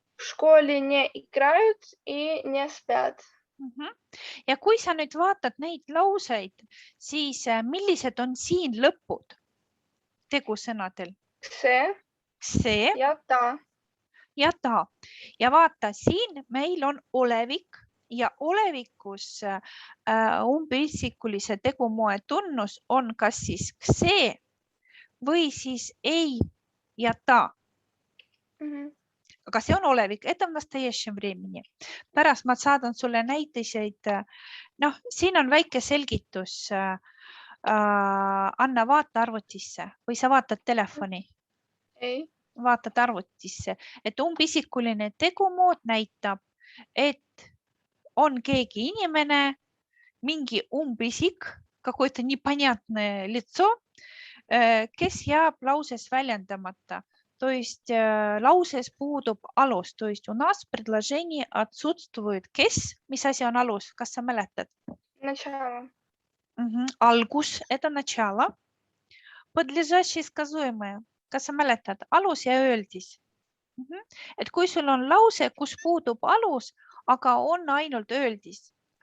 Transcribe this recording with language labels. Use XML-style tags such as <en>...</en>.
<ru>В школе не играют и не спят.</ru> <et>Ja kui sa nüüd vaatad neid lauseid, siis millised on siin lõpud? tegusõnadel? See ja ta. Ja vaata, siin meil on olevik ja olevikus umbisikulise tegumoe tunnus on kas siis see või siis ei ja ta. Aga see on olevik,</et> <ru>это в настоящем времени.</ru> <et>Pärast ma saadan sulle näiteid. Siin on väike selgitus. Anna, vaata arvutisse või sa vaatad telefoni? Ei. Vaatad arvutisse, et umbisikuline tegumood näitab, et on keegi inimene, mingi umbisik,</et> <ru>какое-то непонятное лицо,</ru> <et>kes jääb lauses väljendamata.</et> <ru>То есть</ru> <et>lauses puudub alus.</et> <ru>То есть у нас в предложении отсутствует kes.</ru> <et>Mis asi on alus? Kas sa mäletad?</et> <ru>Начало.</ru> <et>Algus,</et> <ru>это начало. Подлежащее сказуемое.</ru> <et>Kas sa mäletad? Alus ja öeldis. Et kui sul on lause, kus puudub alus, aga on ainult öeldis.</et>